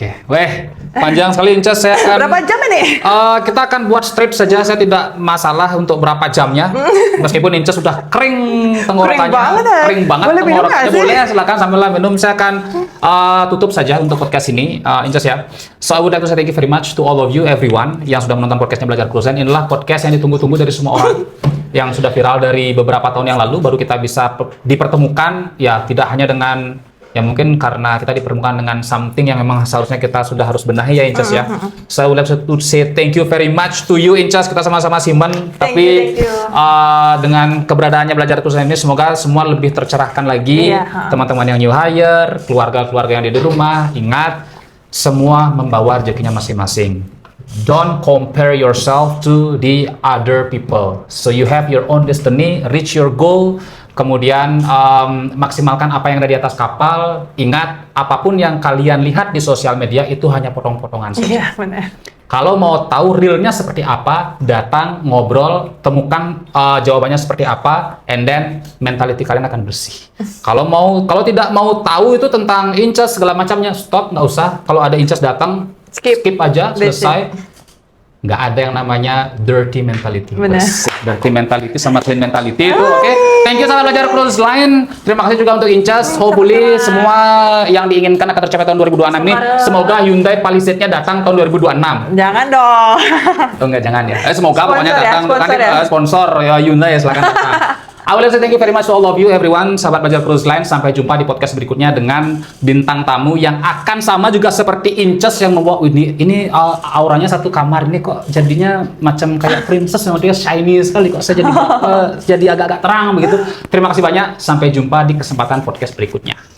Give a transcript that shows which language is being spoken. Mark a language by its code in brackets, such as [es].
[id] Weh, panjang sekali Inces. Saya akan, berapa jam ini? Kita akan buat strip saja. Saya tidak masalah untuk berapa jamnya. Meskipun Inces sudah kering tenggorokannya. Kering banget tenggorokannya. Boleh, silakan sambil minum. Saya akan tutup saja untuk podcast ini, Inces ya. [en] So I would like to say thank you very much to all of you, everyone [id] yang sudah menonton podcastnya [en] Belajar Cruise Line. [id] Inilah podcast yang ditunggu-tunggu dari semua orang. Yang sudah viral dari beberapa tahun yang lalu. Baru kita bisa dipertemukan. Ya, tidak hanya dengan ya mungkin karena kita dipertemukan dengan something yang memang seharusnya kita sudah harus benahi ya Inces ya. [en] So I would like to say thank you very much to you Inces. [id] Kita sama-sama simpen, tapi dengan keberadaannya Belajar Cruise Line ini semoga semua lebih tercerahkan lagi. Teman-teman yang new hire, keluarga-keluarga yang di rumah, ingat semua membawa rezekinya masing-masing. [en] Don't compare yourself to the other people. So you have your own destiny, reach your goal. [id] Kemudian maksimalkan apa yang ada di atas kapal. Ingat, apapun yang kalian lihat di sosial media itu hanya potong-potongan saja. Iya, benar. Kalau mau tahu realnya seperti apa, datang, ngobrol, temukan jawabannya seperti apa, [en] and then [id] mentality kalian akan bersih. Kalau tidak mau tahu itu tentang Inces segala macamnya, stop, nggak usah. Kalau ada Inces datang, skip aja, selesai. Nggak ada yang namanya dirty mentality. Dirty mentality sama clean mentality itu oke. [en] Thank you [id] sangat Belajar Cruise Line. Terima kasih juga untuk Inces. Hopefully semua yang diinginkan akan tercapai tahun 2026 ini. Semoga Hyundai Palisade-nya datang tahun 2026. Jangan dong. Enggak, jangan ya. Semoga pokoknya datang. Sponsor ya Hyundai ya, silakan datang. [en] I would like to thank you very much to all of you everyone, sahabat Belajar Cruise Line. [id] Sampai jumpa di podcast berikutnya dengan bintang tamu yang akan sama juga seperti Inces yang membawa ini auranya satu kamar ini kok jadinya macam kayak princess yang dia shiny sekali kok saya jadi agak-agak terang begitu. Terima kasih banyak. Sampai jumpa di kesempatan podcast berikutnya.